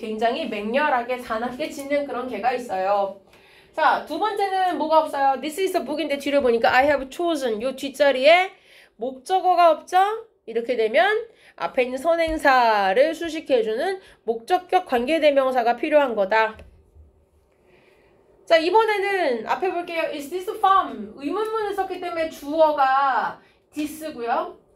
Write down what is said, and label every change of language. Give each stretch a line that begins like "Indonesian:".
Korean: 굉장히 맹렬하게 사납게 짖는 그런 개가 있어요. 자, 두 번째는 뭐가 없어요?
English: This is a book인데
Korean: 뒤를 보니까
English: I have chosen.
Korean: 요 뒷자리에 목적어가 없죠? 이렇게 되면 앞에 있는 선행사를 수식해주는 목적격 관계대명사가 필요한 거다. 자, 이번에는 앞에 볼게요.
English: Is this farm?
Korean: 의문문을 썼기 때문에 주어가 this고요.